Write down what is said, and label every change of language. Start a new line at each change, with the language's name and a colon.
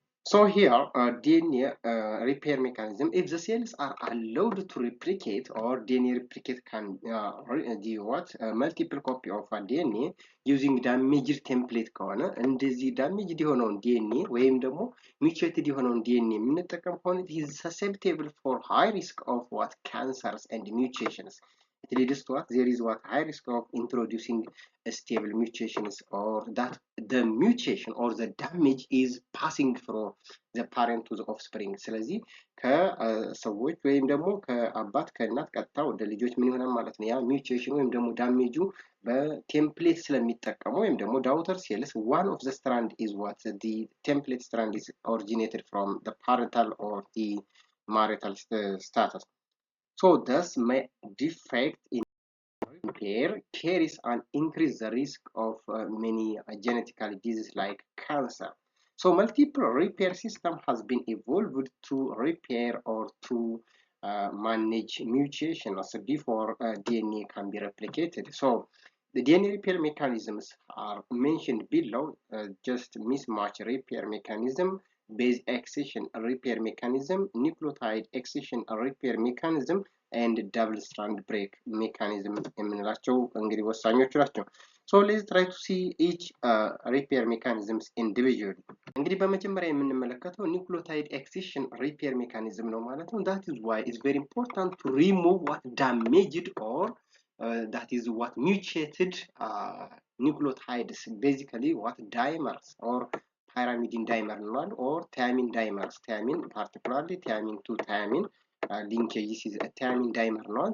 English: So here DNA repair mechanism, if the cells are allowed to replicate or DNA replicate can do multiple copy of a DNA using damaged template
Amharic: ከሆነ እንደዚህ damaged የሆነውን DNA ወይም ደግሞ mutated የሆነውን DNA የምንጠቀም ከሆነ
English: it is susceptible for high risk of cancers and mutations. It leads to there is high risk of introducing stable mutations or that the mutation or the damage is passing from the parent to the offspring.
Amharic: ስለዚህ ከሰዎች ወይም ደግሞ ከአባት ከእናት ቀጥታ ወደ ልጆች ምን ይሆናል ማለት ነው። ያ ሚውቴሽን ወይም ደግሞ ዳሜጁ በቴምፕሌት ስለሚጠቀሙ ወይም ደግሞ ዳውተር ሴልስ
English: one of the strand is the template strand is originated from the parental or the marital status. So thus may defect in repair carries an increase the risk of many genetic diseases like cancer. So multiple repair system has been evolved to repair or to manage mutations before DNA can be replicated. So the DNA repair mechanisms are mentioned below, just mismatch repair mechanism, base excision repair mechanism, nucleotide excision repair mechanism, and double strand break mechanism
Amharic: የምንላቸው እንግዲህ ወሳኞቹ ናቸው።
English: So let's try to see each repair mechanisms individually.
Amharic: እንግዲህ በመጀመሪያ የምንመለከተው nucleotide excision repair mechanism ነው ማለት ነው.
English: That is why it's very important to remove what damaged or that is what mutated nucleotides, basically what dimers or pyrimidine dimer or thiamine dimers, thiamine particularly thiamine to thiamine linkage is a thiamine dimer now.